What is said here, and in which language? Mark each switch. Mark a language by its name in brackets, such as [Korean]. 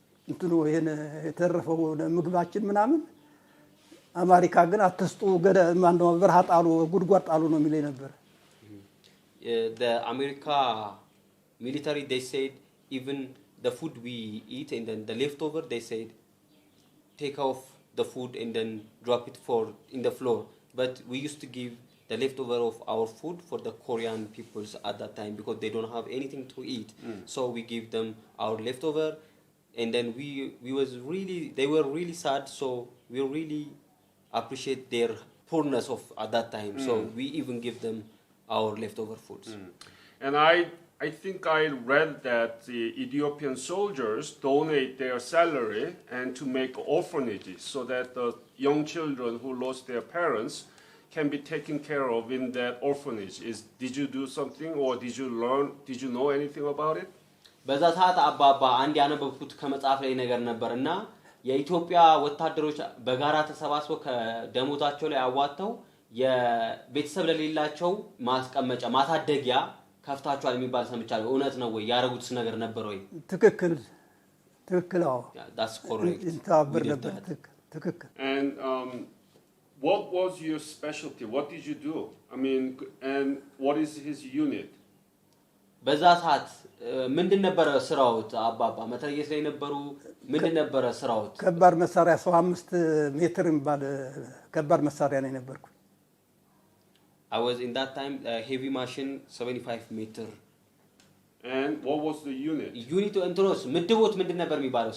[Amharic] እንትኑ ይሄን የተረፈው ምግባችን ምናምን አሜሪካ ግን አትስጡ ማንደው በርሃ ጣሉ ጉድጓድ ጣሉ ነው የሚለኝ ነበር። [English] The America military they said even the food we eat and then the leftover they said take off the food and then drop it in the floor, but we used to give the leftover of our food for the Korean peoples at that time because they don't have anything to eat. So we give them our leftover and then they were really sad, so we really appreciate their poorness of at that time. So we even give them our leftover foods. And I think I read that the Ethiopian soldiers donate their salary and to make orphanages so that the young children who lost their parents can be taken care of in that orphanage. Did you do something or did you know anything about it? [Amharic] በዛ ሰዓት አባባ አንድ ያነበብኩት ከመጽሐፍ ላይ ነገር ነበርና የኢትዮጵያ ወታደሮች በጋራ ተሰባስበው ከደሞዛቸው ላይ አዋጣው የቤተሰብ ለሌላቸው ማስቀመጫ ማሳደጊያ ከፍታቸዋል የሚባል ሰምቻለሁ። እውነት ነው ወይ? ያረጉት ነገር ነበር ወይ? ትክክል አዎ [English] that's correct. [Amharic] እንታበር ነበር ትክክል [English] And what was your specialty? What did you do? I mean, and what is his unit? [Amharic] በዛ ሰዓት ምንድን ነበር ስራውት አባባ? መትረየስ ላይ ነበሩ? ምንድን ነበር ስራውት? ከባድ መሳሪያ 5 ሜትር የሚባል ከባድ መሳሪያ ላይ ነበርኩ። [English] I was in that time heavy machine 75 meter. And what was the unit? [Amharic] Unit እንትሮስ ምድቦት ምንድን ነበር የሚባለው?